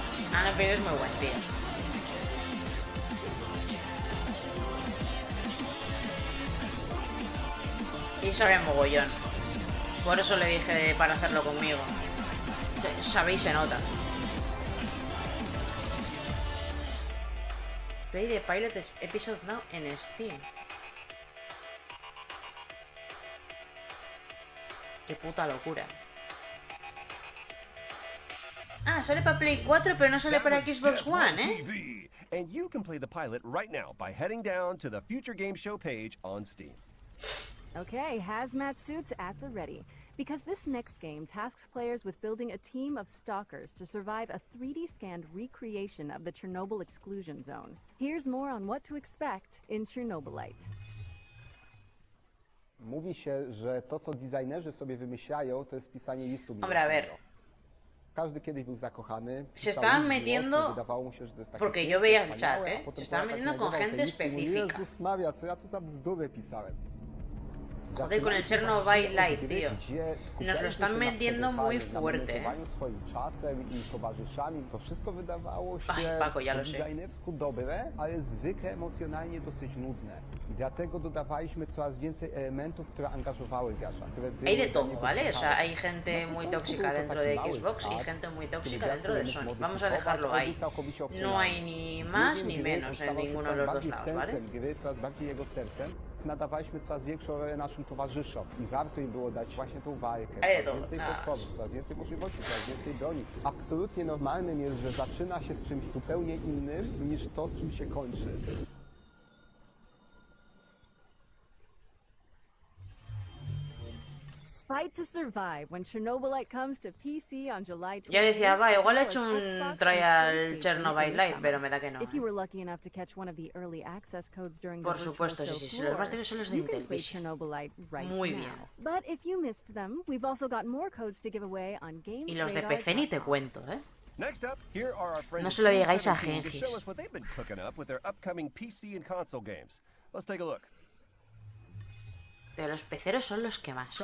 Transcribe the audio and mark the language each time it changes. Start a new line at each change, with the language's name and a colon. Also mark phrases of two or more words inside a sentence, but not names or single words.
Spanish: Ah, no, pero es muy buen tío. Y sabe mogollón. Por eso le dije para hacerlo conmigo. Sabéis, se nota.
English: Play the pilot episode now en Steam.
Spanish: Qué puta locura. Ah, sale para Play 4, pero no sale para Xbox One, ¿eh?
English: And you can play the pilot right now by heading down to the Future Game Show page on Steam. Okay, hazmat suits at the ready. Because this next game tasks players with building a team of stalkers to survive a 3D scanned recreation of the Chernobyl exclusion zone. Here's more on what to expect in Chernobylite.
Polish: Mówi się, że to, co designerzy sobie wymyślają, to jest pisanie listu
Spanish: Hombre, a ver.
Polish: Każdy kiedyś był zakochany.
Spanish: Se estaban metiendo, porque yo veía el chat, se estaban metiendo con gente específica.
Polish: Jezus Maria, co ja tu za bzdury pisałem.
Spanish: Joder, con el Chernobyl Light, tío. Nos lo están metiendo muy fuerte.
Polish: Swoim czasem i towarzyszami. To wszystko wydawało się
Spanish: Ay, Paco, ya lo sé.
Polish: designersku dobre, ale zwykle emocjonalnie dosyć nudne. I dlatego dodawaliśmy coraz więcej elementów, które angażowały gracza.
Spanish: Hay de todo, ¿vale? O sea, hay gente muy tóxica dentro de Xbox y gente muy tóxica dentro de Sony. Vamos a dejarlo ahí. No hay ni más ni menos en ninguno de los dos lados, ¿vale?
Polish: Coraz bardziej jego sercem. Nadawaliśmy coraz większą rolę naszym towarzyszom i warto im było dać właśnie tą walkę, coraz więcej podporów, coraz więcej możliwości, coraz więcej broni. Absolutnie normalnym jest, że zaczyna się z czymś zupełnie innym niż to, z czym się kończy.
English: Fight to survive when Chernobylite comes to PC on July 20th.
Spanish: Yo decía, va, igual he hecho un trial Chernobyl Live, pero me da que no.
English: If you were lucky enough to catch one of the early access codes during
Spanish: Por
English: the
Spanish: supuesto,
English: virtual
Spanish: sí,
English: show
Spanish: sí, los más típicos son los de
English: you can
Spanish: Intel
English: play
Spanish: Vision.
English: Chernobylite right
Spanish: Muy
English: now.
Spanish: bien.
English: But if you missed them, we've also got more codes to give away on Games
Spanish: Y los de PC ni te cuento, ¿eh?
English: Next up, here are our friends
Spanish: No se lo digáis a
English: to
Spanish: Gengis.
English: show us what they've been cooking up with their upcoming PC and console games. Let's take a look.
Spanish: Pero los peceros son los que más.